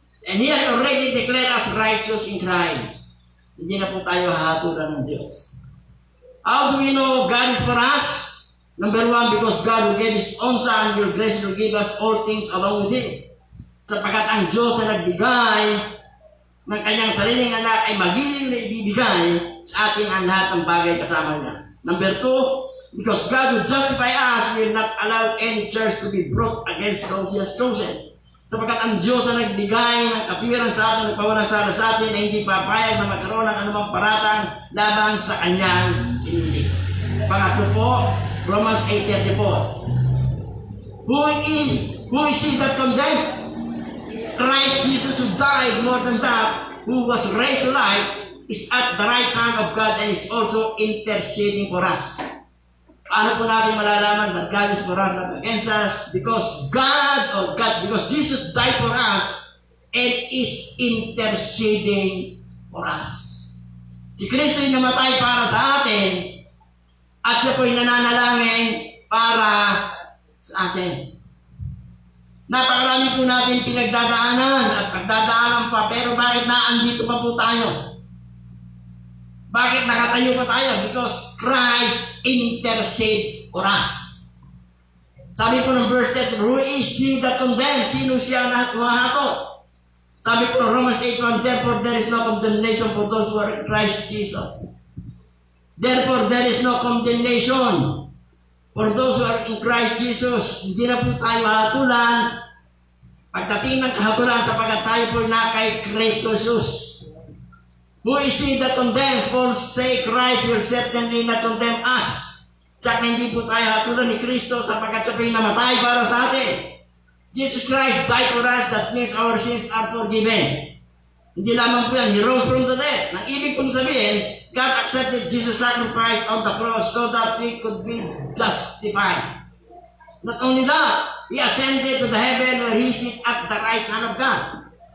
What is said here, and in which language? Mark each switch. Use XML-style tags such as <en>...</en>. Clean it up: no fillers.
<en>And He has already declared us righteous in Christ.</en> <tl>Hindi na po tayo hahatulan ng Diyos.</tl> <en>How do we know God is for us? Number one, because God who gave His own Son will graciously give us all things along with Him.</en> <tl>Sapagkat ang Diyos na nagbigay ng Kanyang sariling anak ay magiling na ibibigay sa atin ang lahat ng bagay kasama niya.</tl> <en>Number two, because God who justify us will not allow any charge to be brought against those He has chosen.</en> <tl>Sapagkat ang Diyos na nagbigay ng katwiran sa atin, nagpawalang sala sa atin, ay hindi papayag na magkaroon ng anumang paratang laban sa Kanyang pinili. Pangatlo po, Romans 8:34.</tl> <en>Who is he that condemned? Christ Jesus who died more than that, who was raised to life, is at the right hand of God and is also interceding for us.</en> <tl>Ano po natin malalaman</tl> <en>that God is for us, not against us? Because because Jesus died for us and is interceding for us.</en> <tl>Si Kristo ay namatay para sa atin at siya po ay nananalangin para sa atin. Napakarami po natin pinagdadaanan at pagdadaanan pa, pero bakit naandito pa po tayo? Bakit nakatayo pa tayo?</tl> <en>Because Christ intercede for us.</en> <tl>Sabi po ng verse 10,</tl> <en>who is he that condemns?</en> <tl>Sino siya na mahato? Sabi po ng</tl> <en>Romans 8:1, therefore there is no condemnation for those who are in Christ Jesus. Therefore there is no condemnation for those who are in Christ Jesus.</en> <tl>Hindi na po tayo hatulan pagdating ng kahatulan sapagkat tayo po na kay Kristo Jesus.</tl> <en>Who is he that condemns? For say Christ will certainly not condemn us.</en> <tl>Tsaka hindi po tayo hatulan ni Kristo sapagkat siya po yung namatay para sa atin.</tl> <en>Jesus Christ died for us, that means our sins are forgiven.</en> <tl>Hindi lamang po yan,</tl> <en>He rose from the dead.</en> <tl>Nang ibig pong sabihin,</tl> <en>God accepted Jesus' sacrifice on the cross so that we could be justified. Not only that, He ascended to the heaven where He sits at the right hand of God.</en>